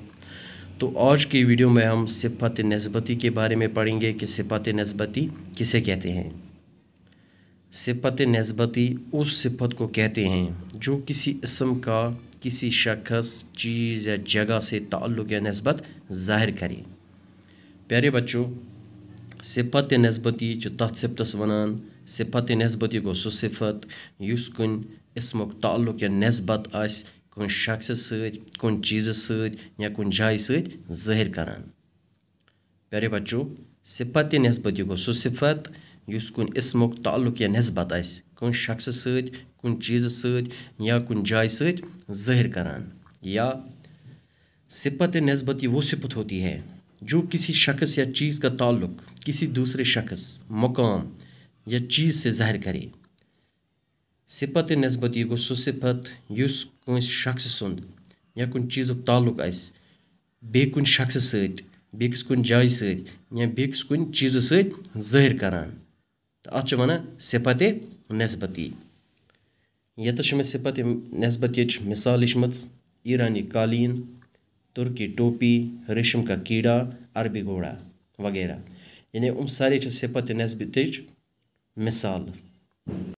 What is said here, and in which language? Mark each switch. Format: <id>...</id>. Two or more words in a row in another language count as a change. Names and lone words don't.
<ur>تو آج کی ویڈیو میں ہم صفات نسبتی کے بارے میں پڑھیں گے کہ صفات نسبتی کسے کہتے ہیں. صفات نسبتی اس صفت کو کہتے ہیں جو کسی اسم کا کسی شخص، چیز یا جگہ سے تعلق یا نسبت ظاہر کرے.</ur> <ks>प्यारे बच्चों, सिफ़ात निस्बती जो तथ सिफ़तस वनान, सिफ़ात निस्बती गो सु सिफ़त युस कुन इसमुक ताल्लुक़ या निस्बत आस कुन शख्स सद, कुन चीज़ सद या कुन जाय सद ज़ाहिर करान। प्यारे बच्चों, सिफ़ात निस्बती गो सु सिफ़त युस कुन इसमुक ताल्लुक़ या निस्बत आस कुन शख्स सद, कुन चीज़ सद या कुन जाय सद ज़ाहिर करान।</ks> <ur>یا صفات نسبتی وہ صفت ہوتی ہے جو کسی شخص یا چیز کا تعلق کسی دوسرے شخص، مقام یا چیز سے ظاہر کرے.</ur> <ks>सिफ़ात निस्बती गो सु सिफ़त युस कुन शख्स सुंद या कुन चीज़ुक ताल्लुक़ आस बे कुन शख्स सद, बेकिस कुन जाय सद या बेकिस कुन चीज़ सद ज़ाहिर करान। तो अत वनान सिफ़ात निस्बती। यत में सिफ़ात निस्बतीच मिसाल लिखमच</ks> <ur>ایرانی قالین، ترکی ٹوپی، ریشم کا کیڑا، عربی گھوڑا وغیرہ.</ur> <ks>यानी सारे सिफ़ात निस्बतीच मिसाल।</ks>